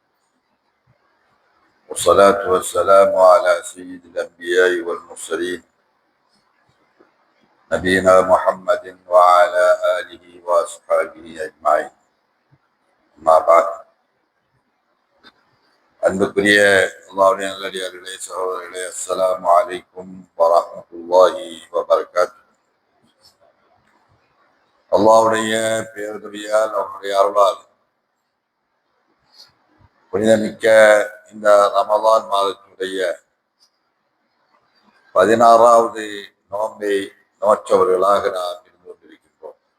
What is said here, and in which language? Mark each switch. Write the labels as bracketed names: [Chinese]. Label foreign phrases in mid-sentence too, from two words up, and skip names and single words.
[Arabic] والصلاة والسلام على سيد الأنبياء والمرسلين نبينا محمد وعلى آله وأصحابه أجمعين. أما بعد. [Tamil] அன்புக்குரிய அல்லாஹ்வுடைய நல்லடியார்களே, சகோதரர்களே, [Arabic] السلام عليكم ورحمة الله وبركاته. [Tamil] அல்லாஹ்வுடைய பேருதவியால், அவனுடைய அருளால் புனிதமிக்க இந்த ரமலான் மாதத்தினுடைய 16வது நோன்பை நோற்றவர்களாக நாம் இருந்து கொண்டிருக்கின்றோம்.